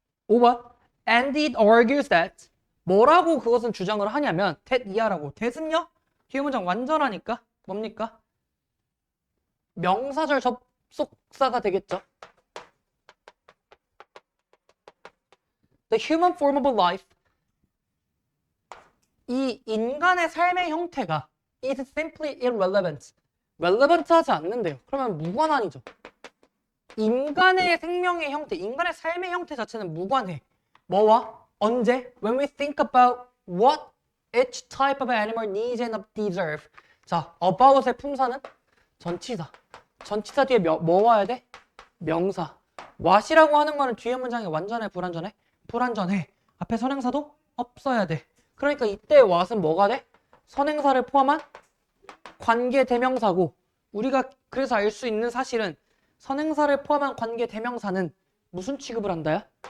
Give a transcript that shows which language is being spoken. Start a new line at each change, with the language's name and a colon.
English: 5번. And it argues that.
Korean: 뭐라고 그것은 주장을 하냐면 that 이하라고. that은요? 뒤에 문장 완전하니까 뭡니까? 명사절 접속사가 되겠죠.
English: The human form of life.
Korean: 이 인간의 삶의 형태가
English: is simply irrelevant.
Korean: relevant 하지 않는데요. 그러면 무관한이죠. 인간의 생명의 형태, 인간의 삶의 형태 자체는 무관해. 뭐와? 언제?
English: When we think about what each type of animal needs and deserve.
Korean: 자, about의 품사는 전치사. 전치사 뒤에 뭐 와야 돼? 명사. what이라고 하는 거는 뒤에 문장이 완전해, 불완전해? 불완전해. 앞에 선행사도 없어야 돼. 그러니까 이때 what은 뭐가 돼? 선행사를 포함한 관계 대명사고, 우리가 그래서 알 수 있는 사실은 선행사를 포함한 관계 대명사는 무슨 취급을 한다야?